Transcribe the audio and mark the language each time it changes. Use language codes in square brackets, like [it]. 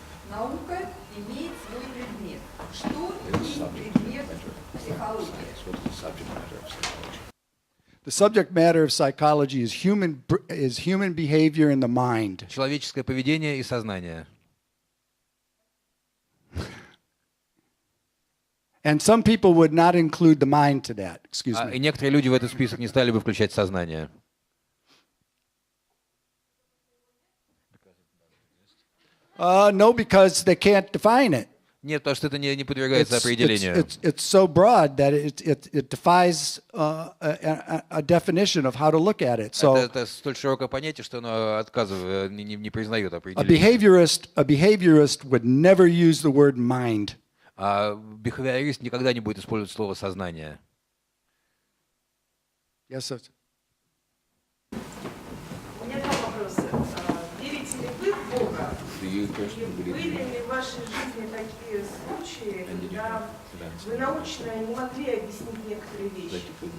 [ru] Наука имеет свой предмет. Что есть предмет психологии? [en] The subject matter of psychology is human behavior in the mind. [ru] Человеческое поведение и сознание. [en] And some people would not include the mind to that. Excuse [ru] И [en] me. [ru] некоторые люди в этот список не стали бы включать сознание. [en] No, because they can't define it. [ru] Нет, потому что это не подвергается определению. [en] It's so broad that it defies a definition of how to look at it. So [ru] Это столь широкое понятие, что оно отказывает, не признает [en] a [ru] определение. [en] behaviorist would never use the word mind. [ru] А бихевиорист никогда не будет использовать слово «сознание». [en] Yes, sir. [ru] У меня два вопроса. Верите ли вы в Бога? И были ли в вашей жизни такие случаи, когда вы научно не могли объяснить некоторые вещи?